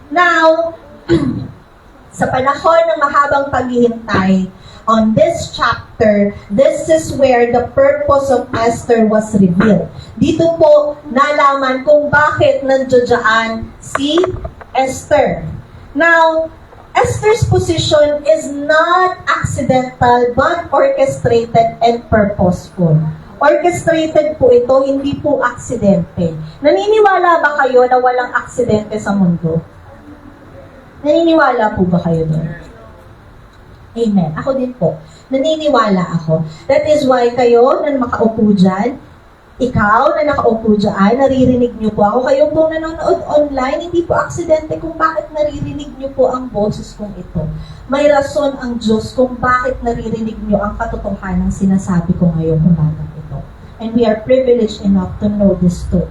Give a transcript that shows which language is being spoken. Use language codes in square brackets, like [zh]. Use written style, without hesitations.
[en] Now, [tl] sa panahon ng mahabang paghihintay, [en] on this chapter, this is where the purpose of Esther was revealed. [tl] Dito po nalaman kung bakit nandiyan si Esther. [en] Now, Esther's position is not accidental but orchestrated and purposeful. [tl] Orchestrated po ito, hindi po aksidente. Naniniwala ba kayo na walang aksidente sa mundo? Naniniwala po ba kayo doon? Amen. Ako din po. Naniniwala ako. [en] That is why [tl] kayo na makaupo dyan, ikaw na nakaupo dyan, naririnig niyo po ako. Kayo po nanonood online, hindi po aksidente kung bakit naririnig niyo po ang boses kong ito. May rason ang Diyos kung bakit naririnig niyo ang katotohanan ng sinasabi ko ngayong umagang ito. [en] And we are privileged enough to know this too.